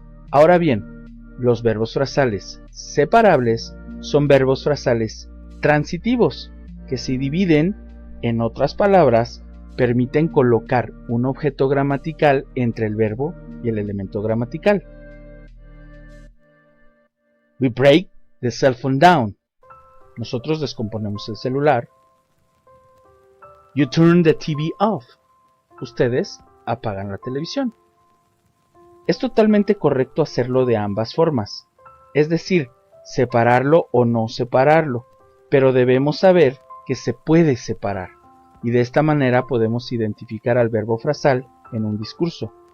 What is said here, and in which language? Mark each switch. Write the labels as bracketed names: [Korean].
[Spanish] Ahora bien, los verbos frasales separables son verbos frasales transitivos, que se dividen, en otras palabras, permiten colocar un objeto gramatical entre el verbo y el elemento gramatical. [English] We break the cell phone down. [Spanish] Nosotros descomponemos el celular. [English] You turn the TV off. [Spanish] Ustedes apagan la televisión. Es totalmente correcto hacerlo de ambas formas, es decir, separarlo o no separarlo, pero debemos saber que se puede separar, y de esta manera podemos identificar al verbo frasal en un discurso.